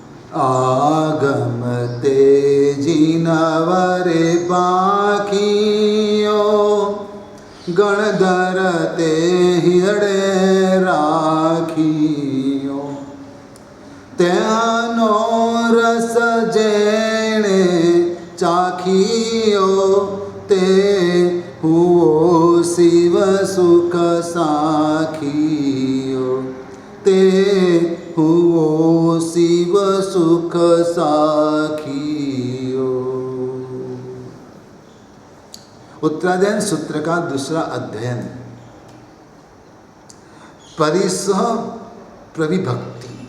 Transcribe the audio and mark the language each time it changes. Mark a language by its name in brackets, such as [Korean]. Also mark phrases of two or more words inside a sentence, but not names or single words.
[Gujarati] આગમ તેજી નવરે પાખિયો ગણધર તે હિરડે રાખિયો ત્યાનો રસ જેણે ચાખિયો તે હુઓ શિવ સુખ સાખિયો તે હુઓ શિવ સુખ સાખિયો। [Hindi] उत्तरायण सूत्र का दूसरा अध्ययन परिसह प्रविभक्ति।